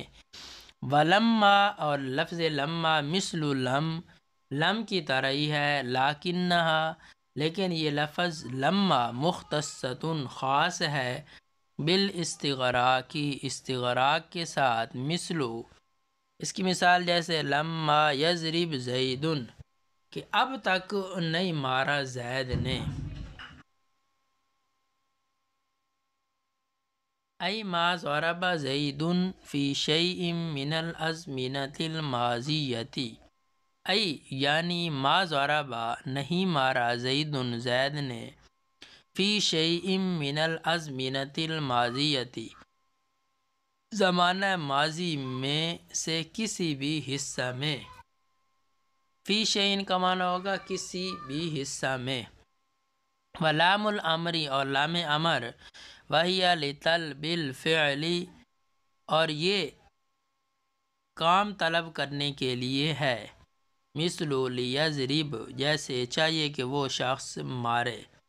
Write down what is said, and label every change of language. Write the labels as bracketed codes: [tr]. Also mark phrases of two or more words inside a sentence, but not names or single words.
[ur] ولما اور لفظ لما مثل لم کی طرح ہی ہے، لیکنہا لیکن یہ لفظ لما مختصۃ خاص ہے، بالاستغراق استغراق کے ساتھ، مثلو اس کی مثال جیسے [ar] لما یضرب زید [ur] کہ اب تک نہیں مارا زید نے، [ar] ای ما ضرب زید فی شیء من الازمنة الماضیۃ ای یعنی ما ضرب [ur] نہیں مارا [ar] زید [ur] زید نے، [ar] فی شیء من الازمنة الماضیۃ [ur] زمانہ ماضی میں سے کسی بھی حصہ میں، [ar] فی شیء [ur] کا معنی ہوگا کسی بھی حصہ میں، [ar] ولام الامری [ur] اور لام امر، [ar] وہی لطلب الفعل [ur] اور یہ کام طلب کرنے کے لیے ہے، [ar] مثل لیضرب [ur] جیسے چاہیے کہ وہ شخص مارے،